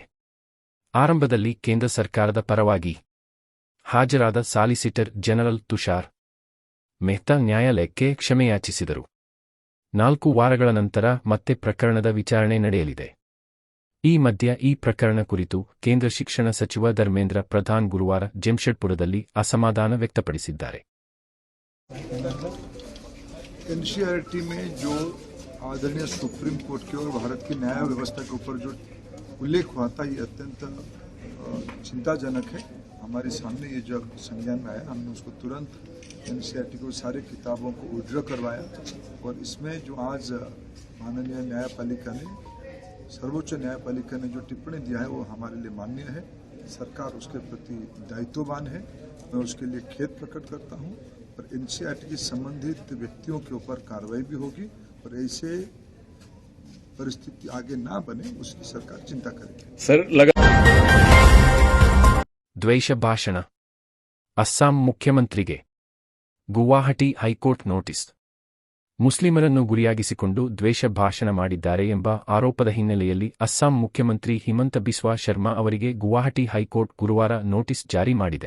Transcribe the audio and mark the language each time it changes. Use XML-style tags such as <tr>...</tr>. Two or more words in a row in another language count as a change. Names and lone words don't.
<kn>ಆರಂಭದಲ್ಲಿ ಕೇಂದ್ರ ಸರ್ಕಾರದ ಪರವಾಗಿ ಹಾಜರಾದ ಸಾಲಿಸಿಟರ್ ಜನರಲ್ ತುಷಾರ್ ಮೆಹ್ತಾ ನ್ಯಾಯಾಲಯಕ್ಕೆ ಕ್ಷಮೆಯಾಚಿಸಿದರು. 4 ವಾರಗಳ ನಂತರ ಮತ್ತೆ ಪ್ರಕರಣದ ವಿಚಾರಣೆ ನಡೆಯಲಿದೆ. ಈ ಮಧ್ಯ ಈ ಪ್ರಕರಣ ಕುರಿತು ಕೇಂದ್ರ ಶಿಕ್ಷಣ ಸಚಿವ ಧರ್ಮೇಂದ್ರ ಪ್ರಧಾನ್ ಗುರುವಾರ ಜೆಮ್ಶೆಡ್ಪುರದಲ್ಲಿ ಅಸಮಾಧಾನ ವ್ಯಕ್ತಪಡಿಸಿದ್ದಾರೆ.</kn> <hi>एनसीईआरटी में जो आदरणीय सुप्रीम कोर्ट के और भारत की न्याय व्यवस्था के ऊपर जो उल्लेख हुआ था, ये अत्यंत चिंताजनक है. हमारे सामने ये जब संज्ञान में आया, हमने उसको तुरंत एनसीईआरटी को सारी किताबों को विड्रॉ करवाया और इसमें जो आज माननीय न्यायपालिका ने, सर्वोच्च न्यायपालिका ने जो टिप्पणी दिया है वो हमारे लिए मान्य है. सरकार उसके प्रति दायित्ववान है. मैं उसके लिए खेद प्रकट करता हूँ और एनसीईआरटी के संबंधित व्यक्तियों के ऊपर कार्रवाई भी होगी और ऐसे परिस्थिति आगे ना बने उसकी सरकार चिंता करेगी.</hi> <kn>ದ್ವೇಷ ಭಾಷಣ, ಅಸ್ಸಾಂ ಮುಖ್ಯಮಂತ್ರಿಗೆ ಗುವಾಹಟಿ ಹೈಕೋರ್ಟ್ ನೋಟಿಸ್. ಮುಸ್ಲಿಮರನ್ನು ಗುರಿಯಾಗಿಸಿಕೊಂಡು ದ್ವೇಷ ಭಾಷಣ ಮಾಡಿದ್ದಾರೆ ಎಂಬ ಆರೋಪದ ಹಿನ್ನೆಲೆಯಲ್ಲಿ ಅಸ್ಸಾಂ ಮುಖ್ಯಮಂತ್ರಿ ಹಿಮಂತ ಬಿಸ್ವಾ ಶರ್ಮಾ ಅವರಿಗೆ ಗುವಾಹಟಿ ಹೈಕೋರ್ಟ್ ಗುರುವಾರ ನೋಟಿಸ್ ಜಾರಿ ಮಾಡಿದೆ.</kn>